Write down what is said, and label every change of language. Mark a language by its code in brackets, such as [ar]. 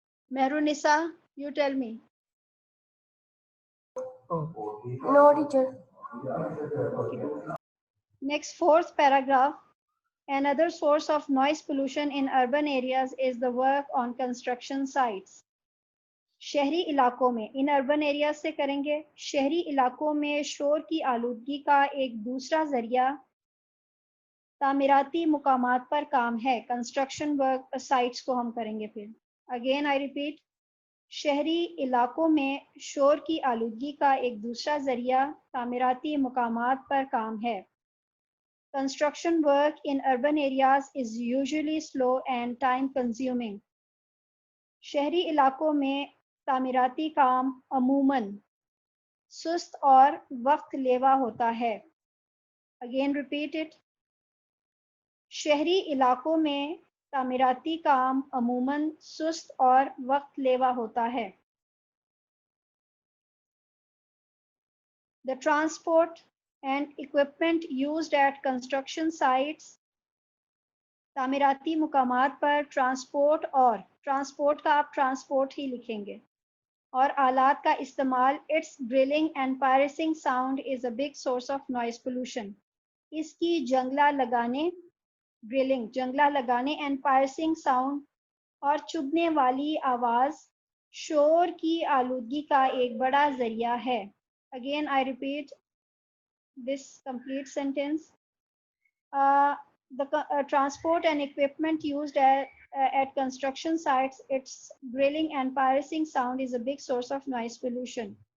[en] Mehrunisa, you tell me. No, teacher. Okay. Next, fourth paragraph. Another source of noise pollution in urban areas is the work on construction sites. [ur] شہری علاقوں میں, [en] ان urban areas [ur] سے کریں گے, شہری علاقوں میں شور کی آلودگی کا ایک دوسرا ذریعہ تعمیراتی مقامات پر کام ہے. کنسٹرکشن ورک سائٹس کو ہم کریں گے پھر. [en] again I repeat, [ur] شہری علاقوں میں شور کی آلودگی کا ایک دوسرا ذریعہ تعمیراتی مقامات پر کام ہے. [en] Construction work in urban areas is usually slow and time consuming. [ur] شہری علاقوں میں تعمیراتی کام عموماً سست اور وقت لیوا ہوتا ہے. [en] Again repeat it. [ur] شہری علاقوں میں تعمیراتی کام عموماً سست اور وقت لیوا ہوتا ہے. [en] The transport and equipment used at construction sites. [ur] تعمیراتی مقامات پر ٹرانسپورٹ اور ٹرانسپورٹ کا آپ ٹرانسپورٹ ہی لکھیں گے اور آلات کا استعمال. [en] Its drilling and piercing sound is a big source of noise pollution. [ur] اس کی جنگلہ لگانے ڈرلنگ جنگلہ لگانے [en] and piercing sound [ur] اور چبھنے والی آواز شور کی آلودگی کا ایک بڑا ذریعہ ہے. [en] Again I repeat this complete sentence. The transport and equipment used at construction sites, its drilling and piercing sound is a big source of noise pollution.